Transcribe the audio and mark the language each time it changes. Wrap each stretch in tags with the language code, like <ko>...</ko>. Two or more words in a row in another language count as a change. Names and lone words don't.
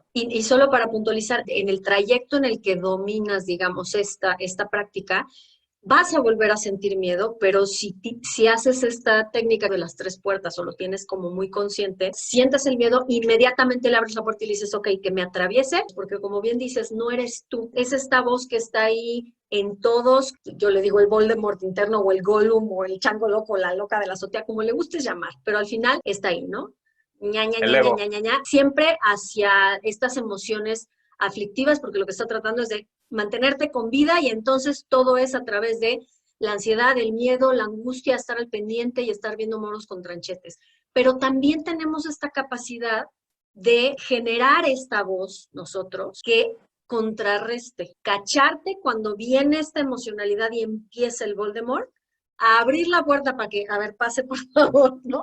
<es>Y solo para puntualizar, en el trayecto en el que dominas, digamos, esta práctica, vas a volver a sentir miedo, pero si haces esta técnica de las 3 puertas o lo tienes como muy consciente, sientes el miedo, inmediatamente le abres la puerta y le dices, ok, que me atraviese, porque como bien dices, no eres tú, es esta voz que está ahí en todos, yo le digo el Voldemort interno o el Gollum o el chango loco, la loca de la azotea, como le gustes llamar, pero al final está ahí, ¿no? Ña, ña, El ña, ña, ego. ña, ña, ña, siempre hacia estas emociones aflictivas, porque lo que está tratando es de mantenerte con vida y entonces todo es a través de la ansiedad, el miedo, la angustia, estar al pendiente y estar viendo moros con tranchetes. Pero también tenemos esta capacidad de generar esta voz nosotros que contrarreste, cacharte cuando viene esta emocionalidad y empieza el Voldemort, a abrir la puerta para que, a ver, pase por favor, ¿no?</es>